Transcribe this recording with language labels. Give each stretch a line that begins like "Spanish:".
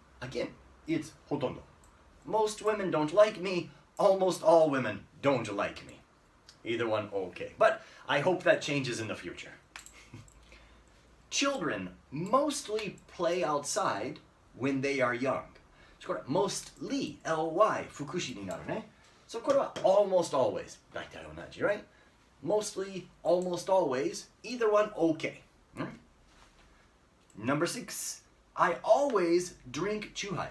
English: Again, it's ほとんど. Most women don't like me. Almost all women don't like me. Either one, okay. But I hope that changes in the future. Children mostly play outside when they are young.
Japanese: これ mostly, ly, 副詞になるね。
English: So
Japanese: これは
English: almost always.
Japanese: 大体同じ,
English: right? Mostly, almost always, either one okay. Number six, I always drink チューハイ.